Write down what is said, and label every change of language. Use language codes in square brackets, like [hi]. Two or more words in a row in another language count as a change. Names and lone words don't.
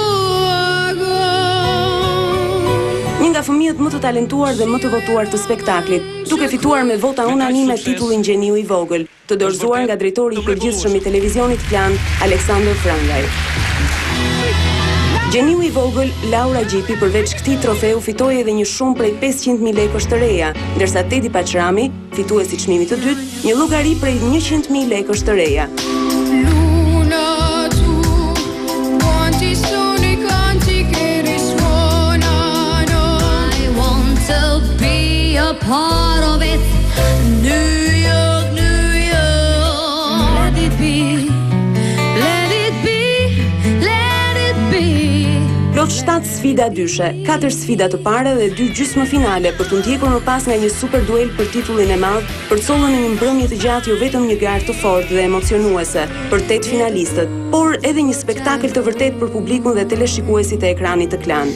[sq] Një nga fëmijët më të talentuar dhe më të votuar të spektaklit, duke fituar me vota unanime titullin Gjeniu i vogël, të dorëzuar nga drejtori i përgjithshëm i Televizionit Klan, Aleksandër Frangaj. Gjeniu i vogël, Laura Gjipi, përveç këtij trofeu fitoi edhe një shumë prej 500.000 lekësh të reja, ndërsa Tedi Paqrami, fituesi i çmimit të dytë, një llogari prej 100.000 lekësh të reja. [en] Part of it, New York, New York. Let it be, let it be, let it be. [sq] Plot 7 sfida dyshe, 4 sfida të pare dhe 2 gjysmë finale për të ndjekur më pas nga një super duel për titullin e madh, për collën e një mbrëmje të gjatë jo vetëm një garë të fortë dhe emocionuese për 8 finalistët, por edhe një spektakël të vërtet për publikun dhe teleshikuesit e ekranit të Klan.